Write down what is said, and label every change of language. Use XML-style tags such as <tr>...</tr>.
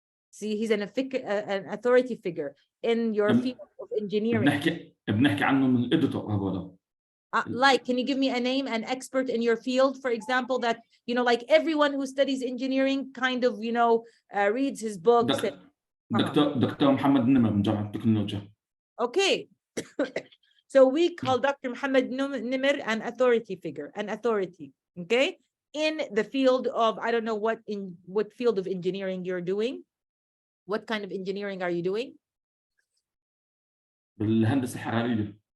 <en>See, he's an authority figure in your field of engineering.</en> <ar>بنحكي عنه من قدرته هذول.</ar> <en>Like, can you give me a name, an expert in your field, for example, that, you know, like everyone who studies engineering kind of, you know, reads his books.</en> <ar>دكتور محمد نمر من جامعة التكنولوجيا.</ar> <en>Okay. So we call Dr. Muhammad Nimr an authority figure, an authority, okay? In the field of, I don't know what field of engineering you're doing. What kind of engineering are you doing?</en> <ar>بالهندسة الحرارية.</ar>